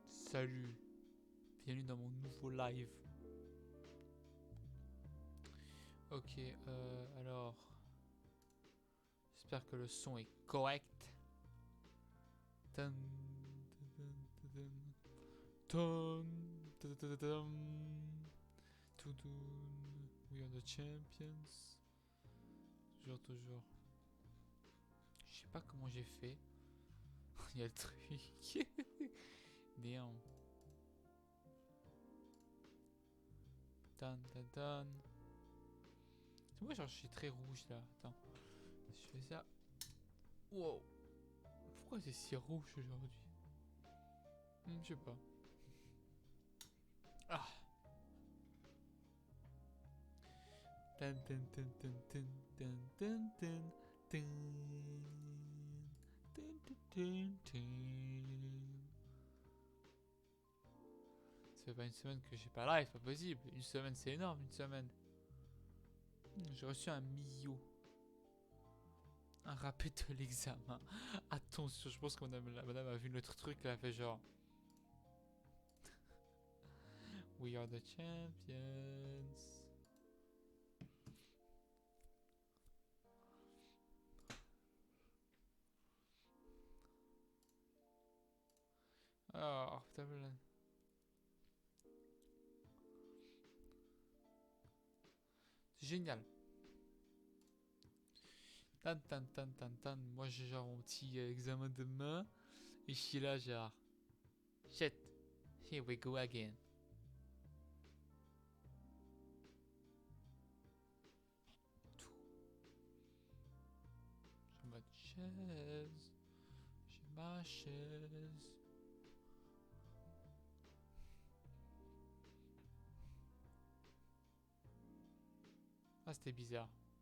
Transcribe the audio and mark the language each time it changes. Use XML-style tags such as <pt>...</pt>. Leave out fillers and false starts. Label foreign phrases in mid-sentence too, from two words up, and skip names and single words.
<fr>Salut, bienvenue dans mon nouveau live. Ok, alors, j'espère que le son est correct. Tan, tan, tan, tan, tan, tan, tan, tan, toudoun.</fr> <en>We are the champions. Toujours.</en> <fr>Je sais pas comment j'ai fait. Il y a le truc. Damn. Tan, tan, tan. C'est moi, genre, je suis très rouge là. Attends. Je fais ça. Wow. Pourquoi c'est si rouge aujourd'hui? Je sais pas. Ah. Tan, tan, tan, tan, tan, tan, tan, tan, tan. Tan, tan, tan, tan. Ça fait pas une semaine que j'ai pas live, pas possible. Une semaine, c'est énorme, une semaine. J'ai reçu un Mio. Un rappel de l'examen. Attention, je pense que la madame a vu notre truc, elle a fait genre.</fr> <en>We are the champions.</en> <fr>Oh, putain, c'est génial. Tan tan tan tan tan. Moi j'ai genre mon petit examen demain. Et je suis là genre.</fr> <en>Shit. Here we go again.</en> <fr>Tout. J'ai ma chaise. J'ai ma chaise. Ah c'était bizarre.</fr>